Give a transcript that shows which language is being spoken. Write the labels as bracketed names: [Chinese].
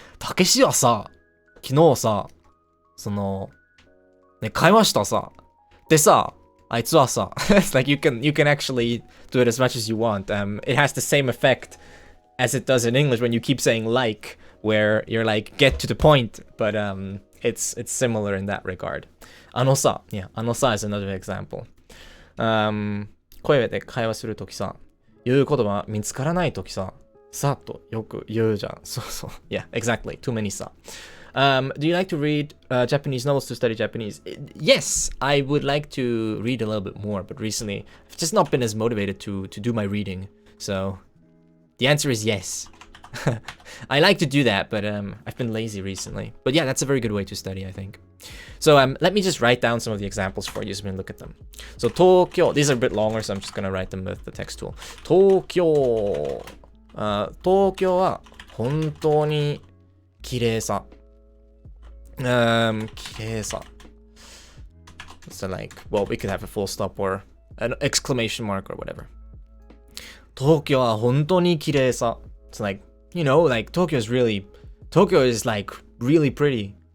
[Japanese] たけしはさ昨日さそのね会話したさでさあいつはさ [English] it's like you can actually do it as much as you want. It has the same effect as it does in English when you keep saying like, where you're like, get to the point, but it's similar in that regard. あのさ yeah, あのさ is another example. [Japanese] 声で会話するときさ、言う言葉見つからないときさ、さっとよく言うじゃん。そうそう。 [English] Yeah, exactly. Too many sa. Do you like to read Japanese novels to study Japanese? Yes, I would like to read a little bit more, but recently I've just not been as motivated to do my reading. So the answer is yes. I like to do that, but I've been lazy recently. But yeah, that's a very good way to study, I think. So let me just write down some of the examples for you so we can look at them. So Tokyo, these are a bit longer, so I'm just gonna write them with the text tool. [Japanese] Tokyo, 東京は本当に綺麗さ。綺麗さ. [English] So like, well, we could have a full stop or an exclamation mark or whatever. [Japanese] 東京は本当に綺麗さ. [English] It's like, like Tokyo is like really pretty.